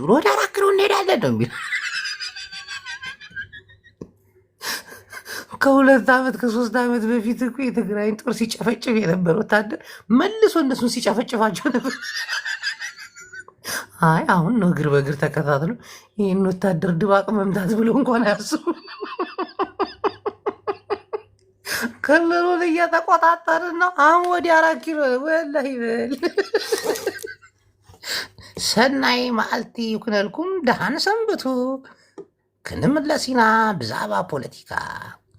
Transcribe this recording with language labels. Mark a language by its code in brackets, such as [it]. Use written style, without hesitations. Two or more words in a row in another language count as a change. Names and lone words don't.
[am] ወደ 4 ኪሎ እንሄዳለን ነው የሚል። ከ2 ዓመት ከ3 ዓመት በፊት እኮ የትግራይን ጦር ሲጨፈጭፍ የነበረ ወታደር መልሶ እነሱን ሲጨፈጭፋቸው ነበር። አይ አሁን ነው እግር በእግር ተከታትሎ ይህን ወታደር ድባቅ መምታት ብሎ እንኳን አያስቡ። ክልሉን እየተቆጣጠርን ነው። አሁን ወደ 4 ኪሎ ወላሂ [ti] በል ሰናይ መዓልቲ ይኩነልኩም ደሃን ሰንብቱ ክንምለሲና ብዛዕባ ፖለቲካ